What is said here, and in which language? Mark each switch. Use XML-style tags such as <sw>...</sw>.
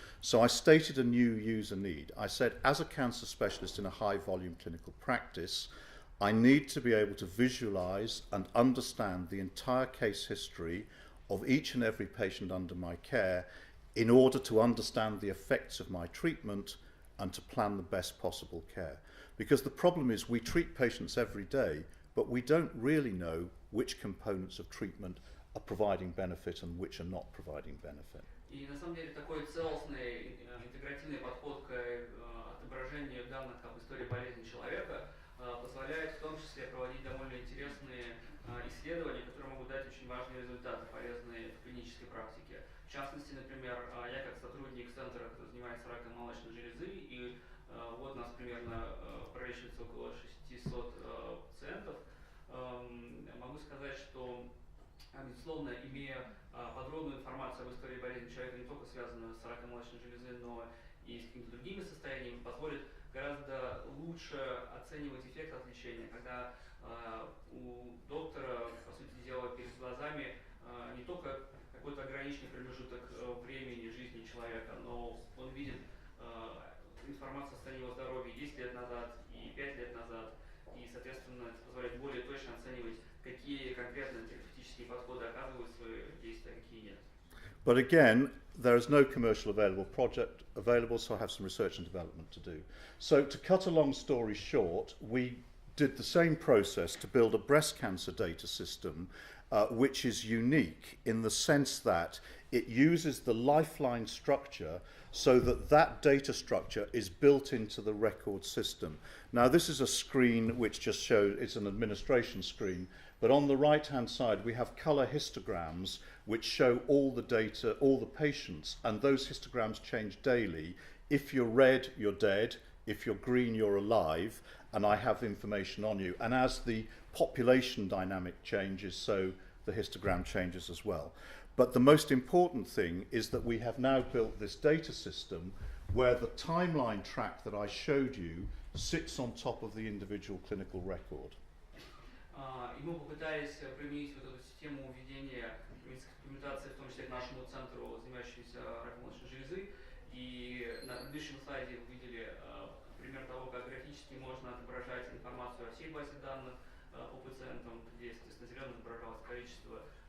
<en>So I stated a new user need. I said, as a cancer specialist in a high volume clinical practice, I need to be able to visualize and understand the entire case history of each and every patient under my care in order to understand the effects of my treatment and to plan the best possible care. Because the problem is we treat patients every day, but we don't really know which components of treatment are providing benefit and which are not providing benefit.</en> <ru>И на самом деле такой целостный интегративный подход к отображению данных об истории болезни человека позволяет в том числе проводить довольно интересные исследования, которые могут дать очень важные результаты, полезные в клинической практике. В частности, например, я как сотрудник центра, который занимается раком молочной железы, и вот у нас примерно пролечивается около 600 пациентов, могу сказать, что, безусловно, имея подробную информацию об истории болезни человека, не только связанную с раком молочной железы, но и с какими-то другими состояниями, позволит гораздо лучше оценивать эффект от лечения, когда у доктора, по сути дела, перед глазами не только какой-то ограниченный промежуток времени жизни человека, но он видит информацию о состоянии его здоровья 10 лет назад и 5 лет назад, и, соответственно, это позволяет более точно оценивать, какие конкретные терапевтические подходы оказывают свои действия, а какие нет.</ru> <en>But again, there is no commercial project available, so I have some research and development to do. So to cut a long story short, we did the same process to build a breast cancer data system which is unique in the sense that it uses the lifeline structure so that that data structure is built into the record system. Now this is a screen which just shows, it's an administration screen, but on the right hand side we have color histograms which show all the data, all the patients, and those histograms change daily. If you're red, you're dead. If you're green, you're alive, and I have information on you. And as the population dynamic changes, so the histogram changes as well. But the most important thing is that we have now built this data system where the timeline track that I showed you sits on top of the individual clinical record.</en> <ru>И мы попытались применить вот эту систему ведения медицинской документации, в том числе к нашему центру, занимающемуся раком молочной железы. И на предыдущем слайде вы видели пример того, как графически можно отображать информацию о всей базе данных по пациентам, где, естественно, зеленым отображалось количество</ru>